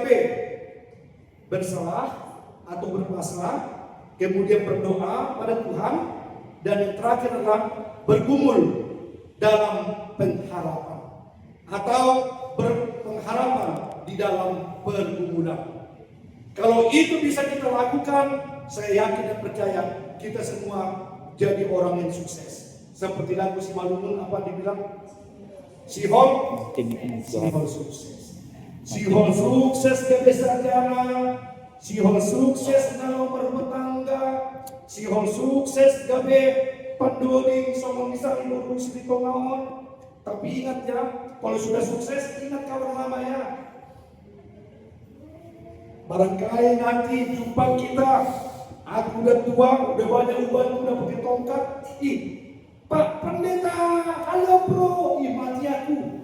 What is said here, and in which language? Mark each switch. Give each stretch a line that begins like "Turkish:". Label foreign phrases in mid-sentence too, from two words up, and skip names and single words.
Indonesian: Berserah atau berpasrah, kemudian berdoa pada Tuhan, dan yang terakhir adalah bergumul dalam pengharapan atau berpengharapan di dalam pergumulan. Kalau itu bisa kita lakukan, saya yakin dan percaya kita semua jadi orang yang sukses. Seperti lagu si Malumun apa dibilang? Sihol sukses. Sihol sukses kebesarannya. Sihol sukses dalam berumah tangga.
Batak Toba: Sihol sukses gabe pandoding somong bisa lurus di tongaon.
Indonesian: Tapi ingat ya, kalau sudah sukses ingat kawan namanya. Barangkali nanti jumpa kita, aku udah tua, udah banyak uban, udah pakai tongkat. Pak Pendeta, halo bro, mati aku.